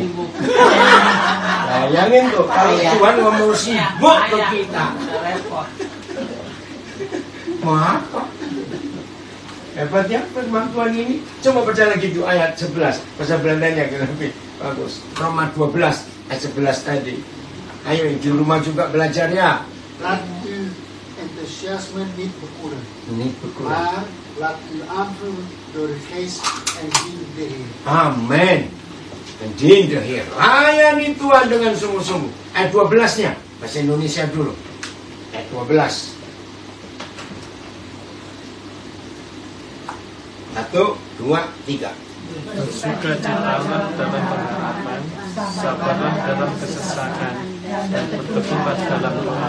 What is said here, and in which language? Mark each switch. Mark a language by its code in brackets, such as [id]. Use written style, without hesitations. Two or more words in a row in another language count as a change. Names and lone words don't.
[id] Bayangin tuh, kalau Tuhan ngomong sibuk ke kita. Mau apa? Hebat ya firman Tuhan ini. Coba baca lagi tuh ayat 11. Bahasa Belandanya lebih bagus. Roma 12 ayat 11 tadi. Ayo di rumah juga belajarnya. [nl] Laat uw enthousiasme niet bekoelen. Niet bekoelen. Maar laat u aanvullen door de geest en dien de Heer. Amin. En dien de Heer. [id] Layani Tuhan dengan sungguh-sungguh. Ayat 12-nya. Bahasa Indonesia dulu. Ayat 12. 1, 2, 3. Bersukacitalah dalam pengharapan, sabarlah dalam kesesakan, dan bertekunlah dalam doa.